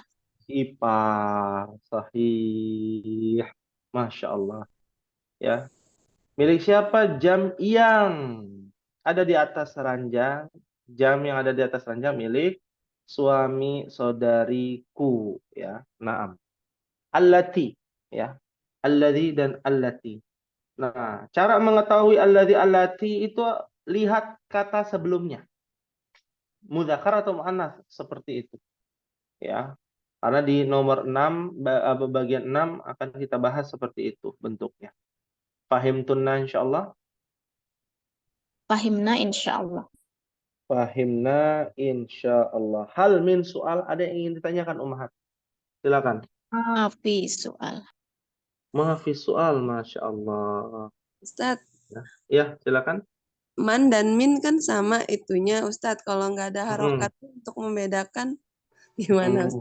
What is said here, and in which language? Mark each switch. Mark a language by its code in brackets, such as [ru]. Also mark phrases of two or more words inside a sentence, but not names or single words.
[id] Ipar. Sahih. [ar] ما شاء الله. [id] Ya. Milik siapa? Jam yang ada di atas ranjang. Jam yang ada di atas ranjang milik suami saudariku. Ya. Naam. Allati. Ya. Alladhi dan allati. Nah, cara mengetahui [ar] الذي التي [id] itu lihat kata sebelumnya. Mudzakkar atau muannats seperti itu. Ya. Karena di nomor 6 bagian 6 akan kita bahas seperti itu bentuknya. [ar] فهمتن إن شاء الله. فهمنا إن شاء الله. فهمنا إن شاء الله. هل من سؤال, [id] ada yang ingin ditanyakan Ummahat? Silakan. Hafiz soal. Mahfiz soal, Masya Allah. Ustadz, Ya, silakan. man dan min kan sama itunya Ustadz. Kalau nggak ada harokat untuk membedakan gimana?